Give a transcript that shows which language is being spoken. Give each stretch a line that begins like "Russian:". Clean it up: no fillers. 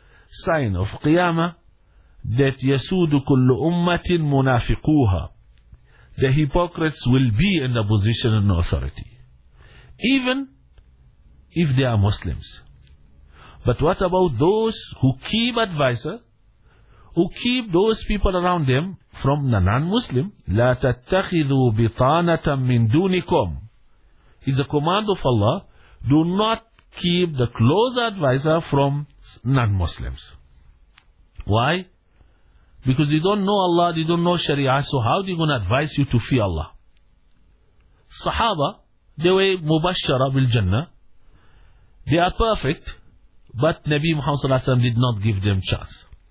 English: Sign of Qiyamah, that
Arabic: yasudu kullu ummatin munafiquha.
English: The hypocrites will be in the position and authority, even if they are Muslims. But what about those who keep advisor, who keep those people around them from the non-Muslim?
Arabic: لا تتخذوا بطانة من دونكم.
English: It's a command of Allah. Do not keep the close advisor from non-Muslims. Why? Because they don't know Allah, they don't know Sharia, so how they going to advise you to fear Allah? Sahaba, they were
Arabic: mubashara bil jannah.
English: They are perfect, but Nabi Muhammad sallallahu alaihi wasallam did not give them chance.